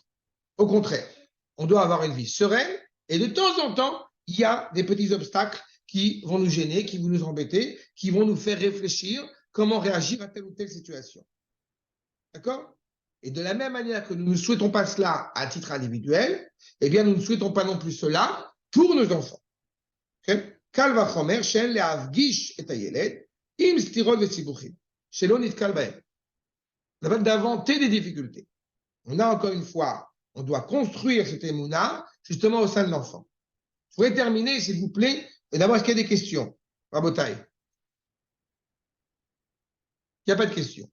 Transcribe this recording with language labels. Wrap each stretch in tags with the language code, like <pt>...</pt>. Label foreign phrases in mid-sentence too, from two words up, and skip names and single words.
<fr>Au contraire, on doit avoir une vie sereine et de temps en temps, il y a des petits obstacles qui vont nous gêner, qui vont nous embêter, qui vont nous faire réfléchir comment réagir à telle ou telle situation. D'accord? Et de la même manière que nous ne souhaitons pas cela à titre individuel, eh bien, nous ne souhaitons pas non plus cela pour nos enfants.</fr> <he>קל וחומר שאין להפגיש את הילד עם סתירות וסיבוכים, שלא נתקל בהם.</he> <fr>D'inventer des difficultés. On a encore une fois, on doit construire cette émouna justement au sein de l'enfant. Je voudrais terminer, s'il vous plaît, et d'abord, est-ce qu'il y a des questions? Rabotai. Il n'y a pas de questions.</fr>